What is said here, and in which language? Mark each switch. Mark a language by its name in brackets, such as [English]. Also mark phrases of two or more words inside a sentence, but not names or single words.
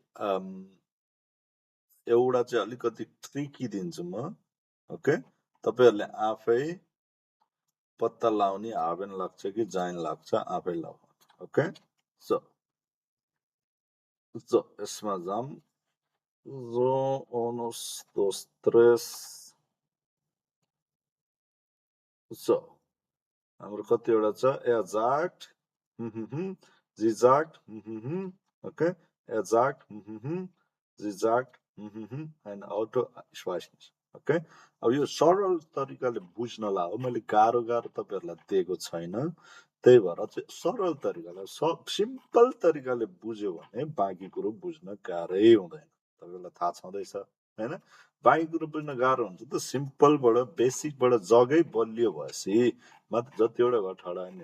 [Nepali] एउटा चाहिँ अलिकति ट्रिकी दिन्छु म ओके तपाईहरुले आफै पत्ता लाउने हावेन लाग्छ कि जाइन लाग्छ आफै लाउनु ओके सो यसमा जाम so [Spanish] unos dos tres [Nepali] so हाम्रो कतिवटा छ [German] er sagt sie sagt okay er sagt sie sagt ein Auto ich weiß nicht [Nepali] okay अब यो सरल तरिकाले बुझ्नलाई हो मैले गाह्रो तपाईहरुलाई दिएको छैन त्यही भएर चाहिँ सरल तरिकाले सिम्पल तरिकाले बुझ्यो भने बाँकी कुरो बुझ्न गाह्रै हुँदैन तपाईहरुलाई थाहा छँदैछ हैन बाँकी कुरो बुझ्न गाह्रो हुन्छ त सिम्पलबाट बेसिकबाट जगै बलियो भएपछि मात्र जतिवटा घर ठडा नै